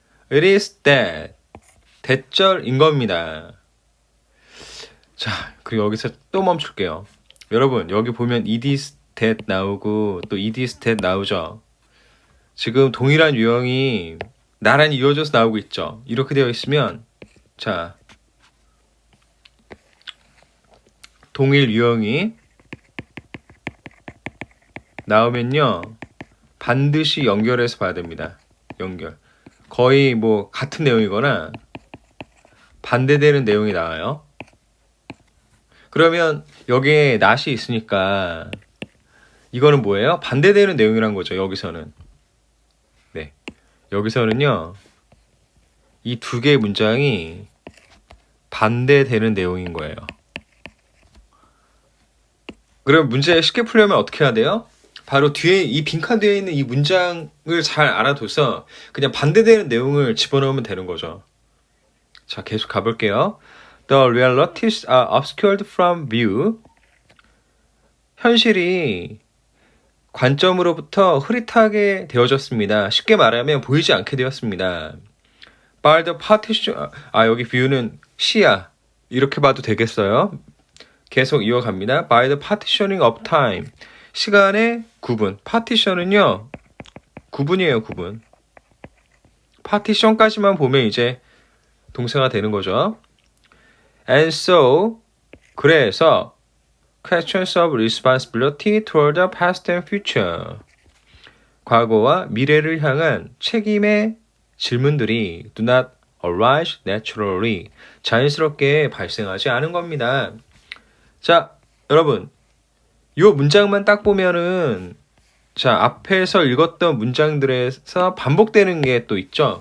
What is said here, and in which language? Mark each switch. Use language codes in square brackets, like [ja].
[en] It is that [ko] 대절인 겁니다. 자, 그리고 여기서 또 멈출게요. 여러분 여기 보면 it is that 나오고 또 it is that 나오죠. 지금 동일한 유형이 나란히 이어져서 나오고 있죠. 이렇게 되어 있으면 자, 동일 유형이 나오면요 반드시 연결해서 봐야 됩니다. 연결. 거의 뭐 같은 내용이거나 반대되는 내용이 나와요. 그러면 여기에 not이 있으니까 이거는 뭐예요? 반대되는 내용이란 거죠. 여기서는. 네. 여기서는요 이 두 개의 문장이 반대되는 내용인 거예요. 그럼 문제 쉽게 풀려면 어떻게 해야 돼요? 바로 뒤에 이 빈칸 뒤에 있는 이 문장을 잘 알아둬서 그냥 반대되는 내용을 집어넣으면 되는 거죠. 자, 계속 가볼게요. [en] The realities are obscured from view. [ko] 현실이 관점으로부터 흐릿하게 되어졌습니다. 쉽게 말하면 보이지 않게 되었습니다. [en] By the partition, [ko] 여기 view는 시야. 이렇게 봐도 되겠어요. 계속 이어갑니다. [en] By the partitioning of time. [ko] 시간의 구분. 파티션은요 구분이에요. 구분. 파티션까지만 보면 이제 동사가 되는 거죠. [en] And so [ko] 그래서 [en] questions of responsibility toward the past and future. [ko] 과거와 미래를 향한 책임의 질문들이 [en] do not arise naturally. [ko] 자연스럽게 발생하지 않은 겁니다. 자, 여러분 요 문장만 딱 보면은 자, 앞에서 읽었던 문장들에서 반복되는 게 또 있죠.